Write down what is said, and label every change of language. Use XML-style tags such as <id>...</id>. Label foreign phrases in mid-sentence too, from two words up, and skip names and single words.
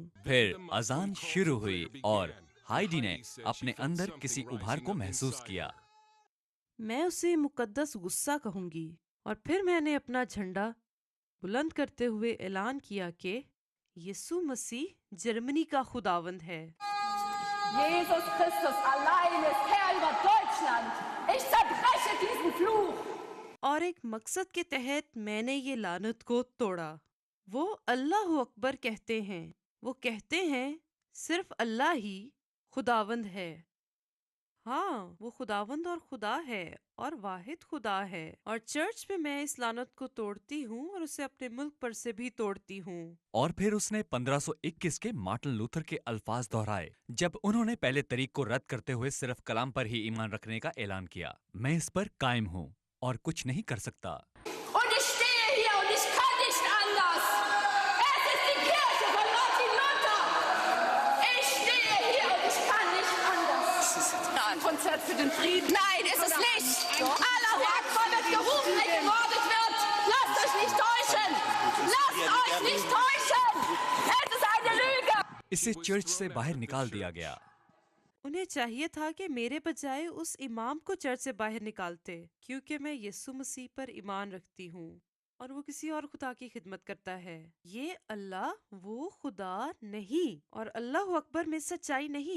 <ur>پھر اذان شروع ہوئی اور ہائیڈی نے اپنے اندر کسی ابھار کو محسوس کیا. میں اسے مقدس غصہ کہوں گی. اور پھر میں نے اپنا جھنڈا بلند کرتے ہوئے اعلان کیا کہ یسوع مسیح جرمنی کا خداوند ہے.</ur> <de>Jesus Christus allein ist Herr über Deutschland. Ich zerbreche diesen Fluch.</de> <ur>اور ایک مقصد کے تحت میں نے یہ لعنت کو توڑا. وہ</ur> <ar>اللہ اکبر</ar> <ur>کہتے ہیں، وہ کہتے ہیں صرف اللہ ہی خداوند ہے. ہاں، وہ خداوند اور خدا ہے اور واحد خدا ہے. اور چرچ میں میں اس لعنت کو توڑتی ہوں اور اسے اپنے ملک پر سے بھی توڑتی ہوں. اور پھر اس نے 1521 کے مارٹن لوتھر کے الفاظ دہرائے جب انہوں نے پہلے طریق کو رد کرتے ہوئے صرف کلام پر ہی ایمان رکھنے کا اعلان کیا. میں اس پر قائم ہوں اور کچھ نہیں کر سکتا.</ur> <de>Und ich stehe hier und ich kann nicht anders. Es ist die Kirche von Martin Luther. Ich stehe hier und ich kann nicht anders. Das ist ein Konzert für den Frieden. Nein, ist es nicht.</de> <ar>الله أكبر</ar> <de>wird gerufen, wenn gemordet wird. Lasst euch nicht täuschen. Lasst euch nicht täuschen. Es ist eine Lüge.</de> <ur>اسے چرچ سے باہر نکال دیا گیا. انہیں چاہیے تھا کہ میرے بجائے اس امام کو چرچ سے باہر نکالتے، کیونکہ میں یسوع مسیح پر ایمان رکھتی ہوں اور وہ کسی اور خدا کی خدمت کرتا ہے. یہ اللہ وہ خدا نہیں اور</ur> <ar>الله أكبر</ar> <ur>میں سچائی نہیں.</ur>